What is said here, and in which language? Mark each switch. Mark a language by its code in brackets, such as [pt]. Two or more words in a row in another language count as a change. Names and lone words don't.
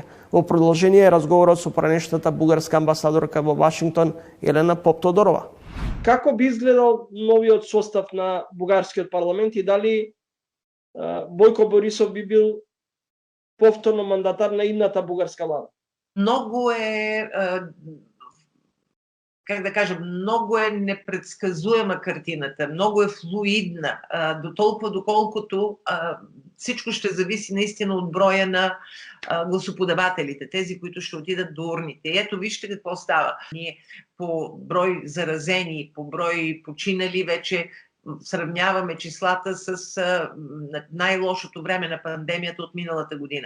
[mk] Во продолжение е разговорот со поранешната бугарска амбасадорка во Вашингтон Елена Поп-Тодорова. Како би изгледал новиот состав на бугарскиот парламент и дали Бојко Борисов би бил повторно мандатар на идната бугарска влада? Многу е, [bg] как да кажем, [mk] многу е непредсказуема картината, многу е флуидна, до толкова доколкото [bg] всичко ще зависи наистина от броя на гласоподавателите, тези, които ще отидат до урните. И ето вижте какво става. Ние по брой заразени, по брой починали вече сравняваме числата с най-лошото време на пандемията от миналата година.